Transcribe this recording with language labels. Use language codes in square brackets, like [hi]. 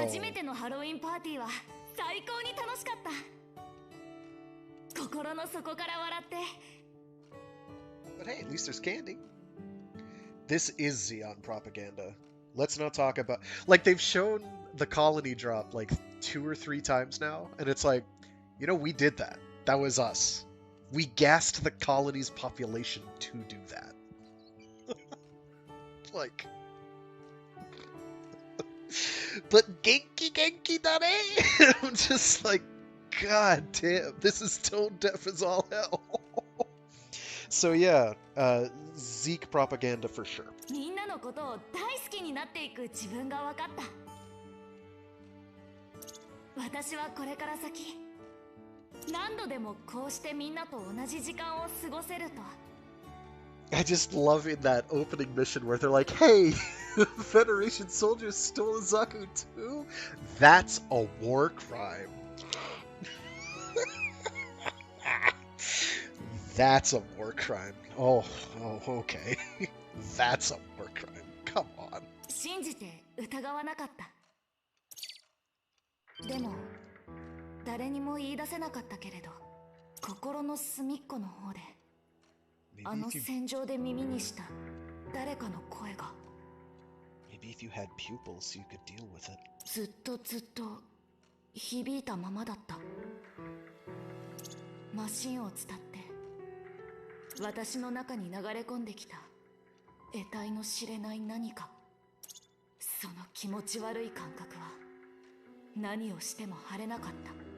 [ja] 初めてのハロウィンパーティーは最高に楽しかった。心の底から笑って。 [en] But hey, at least there's candy. This is Xeon propaganda. Let's not talk about... Like, they've shown the colony drop, like, 2 or 3 times now, and it's like, you know, we did that. That was us. We gassed the colony's population to do that. Like... But Genki dare? I'm just like, god damn, this is tone deaf as all hell. So yeah, Zeke propaganda for sure. [ja] みんなのことを大好きになっていく自分が分かった。私はこれから先、何度でもこうしてみんなと同じ時間を過ごせると。 [en] I just love in that opening mission where they're like, hey, Federation soldiers stole Zaku too? That's a war crime. That's a war crime. Oh, okay. That's a war crime. Come on. [ja] 信じて疑わなかった。でも、誰にも言い出せなかったけれど、心の隅っこの方で、あの戦場で耳にした誰かの声が。 [en] Maybe if you had pupils, you could deal with it. [ja] ずっと響いたままだった。マシンを伝って、私の中に流れ込んできた得体の知れない何か。その気持ち悪い感覚は何をしても晴れなかった。